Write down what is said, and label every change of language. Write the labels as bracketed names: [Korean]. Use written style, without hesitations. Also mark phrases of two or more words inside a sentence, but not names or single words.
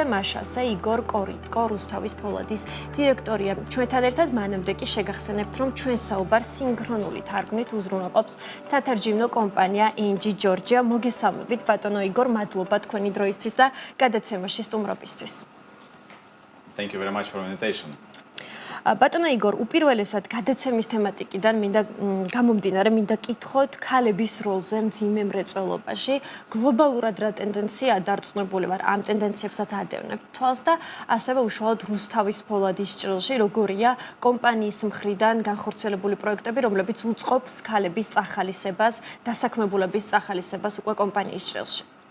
[Georgian] მაშასე იგორ კორიტკო, რუსთავის ფოლადის დირექტორია. ჩვენთან ერთად მანამდე კი შეგახსენებთ, რომ ჩვენ საუბარ სინქრონული თარგმნით უზრუნველყოფს სათარჯიმნო კომპანია NG Georgia. მოგესალმებით, ბატონო იგორ, მადლობა თქვენი დროისთვის და გადაცემაში სტუმრობისთვის. [English] Thank you very much for the invitation. [Georgian] ბატონო იგორ, უპირველესად გადაცემის თემატიკიდან გამომდინარე მინდა კითხოთ ქალების როლზე მძიმე მრეწველობაში. გლობალურად რა ტენდენციაა დარწმუნებული ვარ, ამ ტენდენციებსაც ადევნებ თვალს და ასევე უშუალოდ რუსთავის ფოლადის ჭრილში, როგორია კომპანიის მხრიდან განხორციელებული პროექტები, რომლებიც უწყობს ქალების წახალისებას, დასაქმებულების წახალისებას უკვე კომპანიის ჭრილში.